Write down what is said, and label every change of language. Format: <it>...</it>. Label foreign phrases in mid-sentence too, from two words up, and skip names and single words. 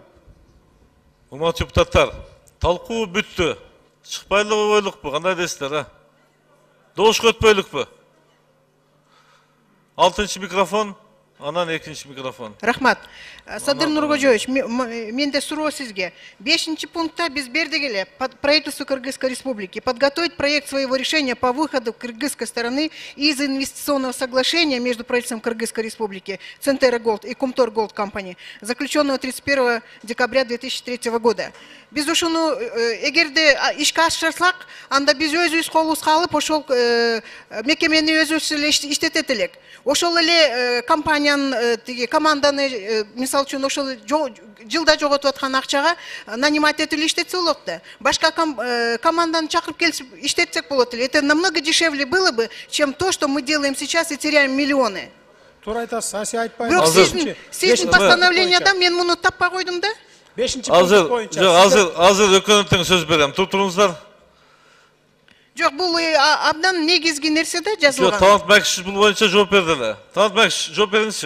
<ky>Урматтуу депутаттар, талкуу бүттү. Чыкпайлы ойлукпу, кандай дейсиздер, а? Добушка өтпөйлүкпү? 6-чы микрофон, анан 2-чи микрофон. Рахмат. Садыр Нуркожоевич, менде суроо сизге. 5-чи пунктта биз бердик эле</ky> <ru>правительству Кыргызской республики подготовить проект своего решения по выходу кыргызской стороны из инвестиционного соглашения между правительством Кыргызской республики, Центера Голд и Кумтор Голд Компани, заключенного 31 декабря 2003 года.</ru> <ky>Биз ушуну эгерде ишке ашырсак, анда биз өзүбүз колубузга алып, ошол мекемени өзүбүз эле иштетет элек. Ошол эле компаниянын команданы мисалы үчүн ошол жылда жоготуп аткан акчага нанимать этип иштетсе болот да. Башка команданы чакырып келип иштетсек болот эле.</ky> <ru>Это намного дешевле было бы, чем то, что мы делаем сейчас и теряем миллионы.</ru> <ky>Туура айтасыз, Асия айтпайм. Бирок сиздин постановлениедан мен муну таппай койдум да. 5-чи пункт боюнча. Азыр өкмөттүн сөз берем. Турсуңуздар. Жок, бул абдан негизги нерсе да жазылган. Жок, Талант Макиш бул боюнча жооп берди эле. Талант Макиш, жооп бериңизчи.</ky>